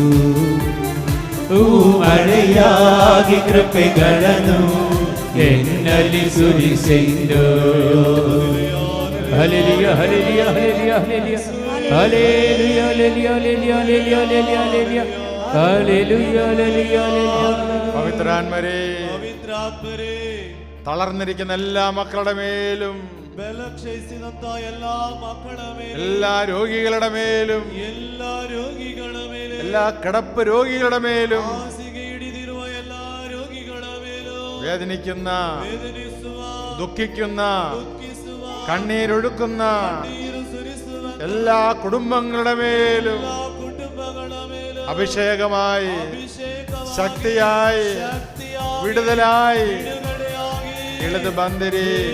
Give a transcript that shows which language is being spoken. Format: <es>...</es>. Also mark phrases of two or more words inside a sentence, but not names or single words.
<kn>ಮಳೆಯಾಗಿ ಕೃಪೆಗಳನ್ನು ಎನ್ನಲಿ ಸುರಿಸಿಂದು. ಹಲ್ಲೆಲೂಯಾ ಹಲ್ಲೆಲೂಯಾ ಹಲ್ಲೆಲೂಯಾ ಹಲ್ಲೆಲೂಯಾ ಹಲ್ಲೆಲೂಯಾ ಹಲ್ಲೆಲೂಯಾ ಹಲ್ಲೆಲೂಯಾ ಹಲ್ಲೆಲೂಯಾ ഹല്ലേലൂയ ഹല്ലേലൂയ ഹല്ലേലൂയ.</kn> <ml>പവിത്രാത്മരേ തളർന്നിരിക്കുന്ന എല്ലാ മക്കളുടെ മേലും, എല്ലാ രോഗികളുടെ മേലും, എല്ലാ കിടപ്പ് രോഗികളുടെ മേലും, വേദനിക്കുന്ന, ദുഃഖിക്കുന്ന, കണ്ണീരൊഴുക്കുന്ന എല്ലാ കുടുംബങ്ങളുടെ മേലും അഭിഷേകമായി, ശക്തിയായി, വിടുതലായി ഇളത് ബന്ദിരി.</ml>